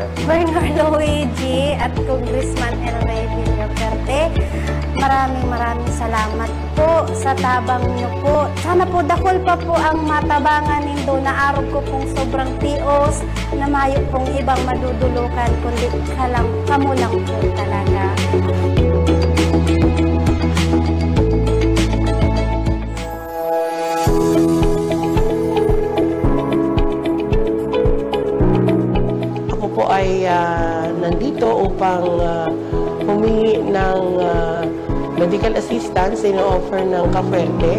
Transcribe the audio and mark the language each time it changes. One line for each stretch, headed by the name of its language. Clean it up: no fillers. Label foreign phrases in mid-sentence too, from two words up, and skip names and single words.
Filipino: Bernard Luigi at Congressman Eldre Villaperte, maraming salamat po sa tabang niyo po.
Bikol: Sana po dakol pa po ang matabangan nindo na araw ko pong sobrang tios na mayo pong ibang madudulukan kundi kamo lang po talaga.
Filipino: Po ay nandito upang humingi ng medical assistance ino-offer ng Cavite.